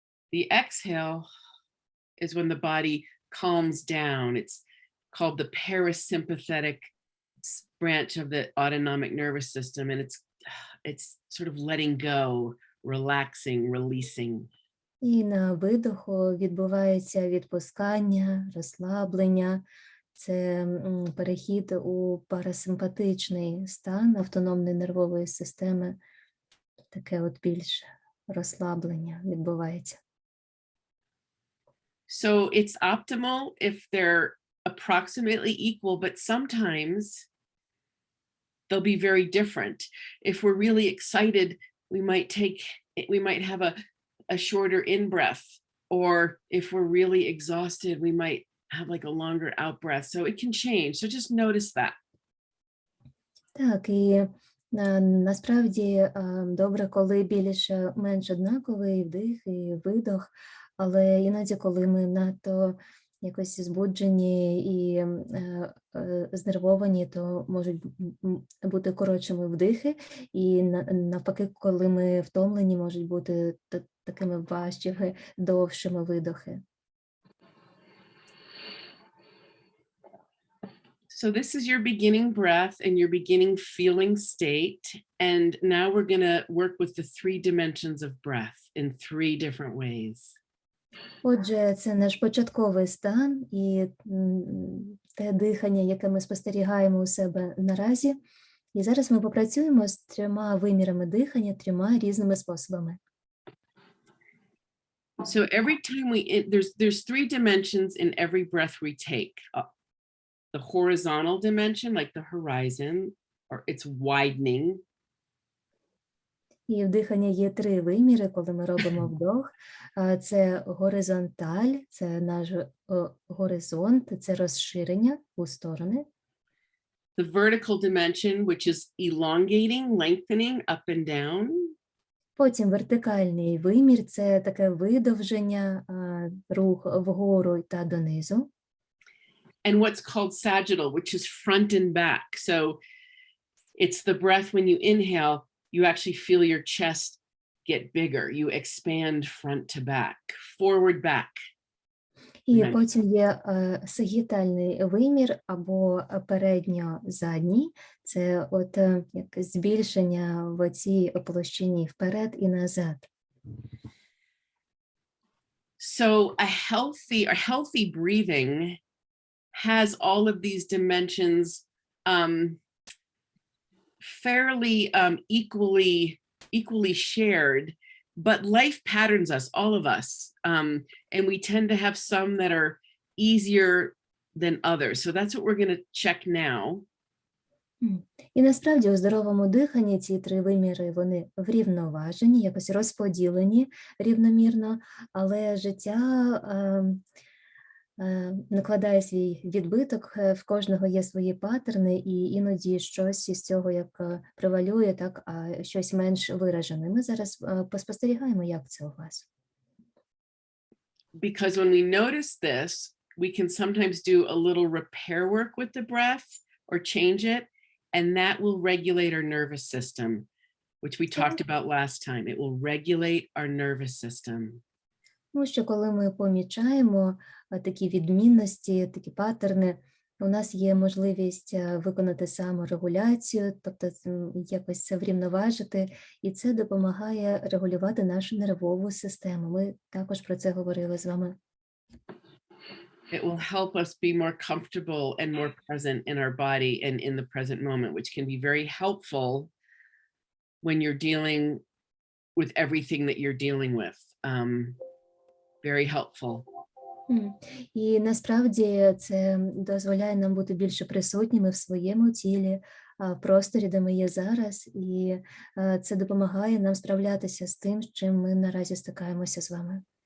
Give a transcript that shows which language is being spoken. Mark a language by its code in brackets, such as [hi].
[en] The exhale is when the body calms down. It's called the parasympathetic branch of the autonomic nervous system, and it's sort of letting go, relaxing, releasing. [uk] І на видоху відбувається відпускання, розслаблення. Це перехід у парасимпатичний стан автономної нервової системи. Таке більш розслаблення відбувається. [en] So it's optimal if they're approximately equal, but sometimes they'll be very different. If we're really excited, we might have a shorter in-breath, or if we're really exhausted, we might have like a longer out-breath. So it can change. So just notice that. [uk] Так, і насправді добре, коли менш однаковий вдих і видох, але іноді, коли ми надто якось збуджені і знервовані, то можуть бути коротшими вдихи, і навпаки, коли ми втомлені, можуть бути такими важчими, довшими видохи. [en] So this is your beginning breath and your beginning feeling state. And now we're going to work with the 3 dimensions of breath in 3 different ways. [uk] Отже, це наш початковий стан і те дихання, яке ми спостерігаємо у себе наразі. І зараз ми попрацюємо з 3 вимірами дихання, 3 різними способами. [en] So every time there's 3 dimensions in every breath we take. The horizontal dimension, like the horizon, or it's widening. [uk] І в диханні є 3 виміри, коли ми робимо вдох. Це горизонталь, це наш горизонт, це розширення у сторони. [en] the vertical dimension, which is elongating, lengthening up and down. [uk] Потім вертикальний вимір – це таке видовження, рух вгору та донизу. [en] And what's called sagittal, which is front and back. So it's the breath when you inhale, you actually feel your chest get bigger. You expand front to back, forward, back. [uk] І потім є сагітальний вимір або передньо-задній. Це от як збільшення в цій площині вперед і назад. [en] So a healthy breathing has all of these dimensions fairly equally shared, but life patterns us, all of us, and we tend to have some that are easier than others. So that's what we're going to check now. [uk] І насправді у здоровому диханні ці три виміри, вони врівноважені, якось розподілені рівномірно, але життя накладає свій відбиток, в кожного є свої паттерни, і іноді щось із цього як превалює, так, а щось менш виражене. Ми зараз поспостерігаємо, як це у вас. [en] Because when we notice this, we can sometimes do a little repair work with the breath or change it, and that will regulate our nervous system, which we talked about last time. It will regulate our nervous system. [uk] Тому що коли ми помічаємо такі відмінності, такі паттерни, у нас є можливість виконати саморегуляцію, тобто якось це врівноважити, і це допомагає регулювати нашу нервову систему. Ми також про це говорили з вами. [en] It will help us be more comfortable and more present in our body and in the present moment, which can be very helpful when you're dealing with everything that you're dealing with. Very helpful. [uk] І насправді це дозволяє нам бути більше присутніми в своєму тілі, в просторі, де ми є зараз, і це допомагає нам справлятися з тим, з чим ми наразі стикаємося з вами.